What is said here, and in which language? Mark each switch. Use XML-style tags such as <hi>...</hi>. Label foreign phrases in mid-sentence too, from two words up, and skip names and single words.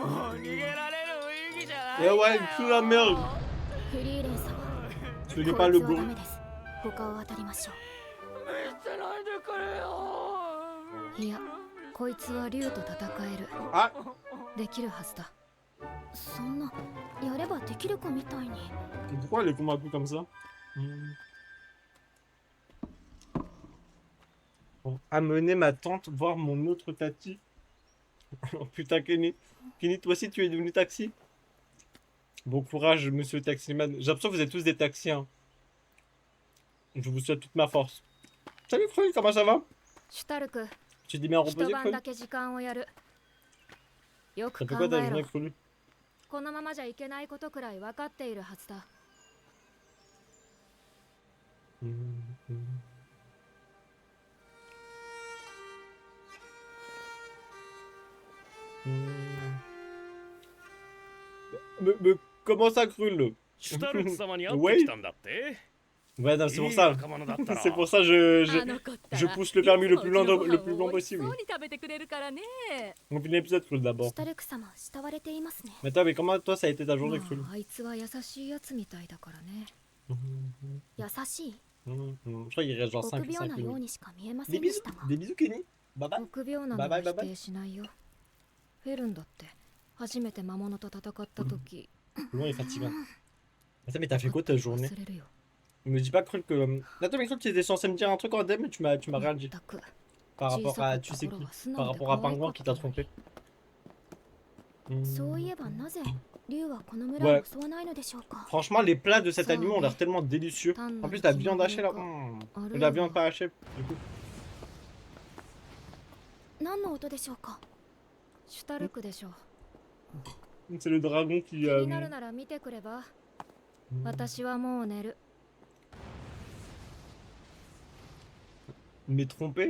<ja>もう逃げられる雰囲気じゃない。</ja> <fr>Eh ouais, tout la merde.</fr> <ja>フリーレン様、</ja> <fr>Ce n'est pas le</fr> <ja>こいつはダ</ja> <fr>bon.</fr> <ja>メです。他を当たりましょ見せないでくれよ。いや、こいつは竜と戦える。</ja> <fr>Ah,</fr> <ja>できるはずだ。う。そんな、やればできるかみたいに。</ja> <fr>pourquoi elle est convaincue comme ça? Pour amener ma tante voir mon autre Tati. Oh putain, Kenny. Kenny, toi aussi tu es devenu taxi? Bon courage, monsieur taximan. J'ai l'impression que vous êtes tous des taxis. Hein. Je vous souhaite toute ma force. Salut Krul, comment ça va?</fr> <ja>シュタルク、</ja> <fr>Tu t'es bien</fr> <ja>一</ja> <fr>reposé</fr> <ja>晩</ja> <fr>Krul?</fr> <ja>だけ時間をやる。よ</ja> <fr>Ça</fr> <ja>く</ja> <fr>fait</fr> <ja>考</ja> <fr>quoi ta</fr> <ja>えろ</ja> <fr>journée。Krul?</fr> <ja>このままじゃいけないことくらい分かっているはずだ。</ja> <fr>Mais comment ça Krul?</fr> <ja>シュタルク様に会ってきたんだって</ja> <fr>Ouais, non, c'est pour ça.</fr> <ja>いい仲間だったら</ja> <fr>C'est pour ça je pousse le permis le plus long possible.</fr> <ja>そうに食べてくれるからね。</ja> <fr>On finit l'épisode Krul</fr> <ja>シ</ja> <fr>d'abord.</fr> <ja>ュタルク様、慕われていますね。</ja> <fr>Mais attends, mais comment toi ça a été ta journée</fr> <ja>ま</ja> <fr>Krul?</fr> <ja>あ、あいつは優しいやつみたいだからね。優しい。</ja> <fr>Je crois qu'il reste genre 5</fr> <ja>臆病なよう</ja> <fr>minutes.</fr> <ja>にしか見えませ</ja> <fr>Des</fr> <ja>んで</ja> <fr>bisous,</fr> <ja>したが。</ja> <fr>des bisous Kenny.</fr> <en>Bye bye.</en> <ja>臆病なのは否定しないよ。フェルンだって初めて魔物と戦った時、</ja> <fr>Loin est fatigant. Attends, mais t'as fait quoi ta journée?</fr> <ja>忘れるよ。</ja> <fr>Me dis pas Krul que. Attends, mais Krul, tu étais censé me dire un truc en DM, mais tu m'as rien dit.</fr> <ja>全く</ja> <fr>Par rapport à. Tu sais qui? Par rapport à Pingouin qui t'a trompé.</fr> <ja>そういえばなぜ竜はこの村を襲わないのでしょうか。</ja> <fr>Franchement, les plats de cet Ça, aliment ont l'air tellement délicieux. En plus, la viande hachée là. Et la viande pas hachée, du coup.</fr> <ja>何の音でしょうか。シュタルクでしょ。</ja> <fr>C'est le dragon</fr> <ja>気になるなら見てくれば。私はもう寝る。</ja> <fr>m'est trompé?</fr>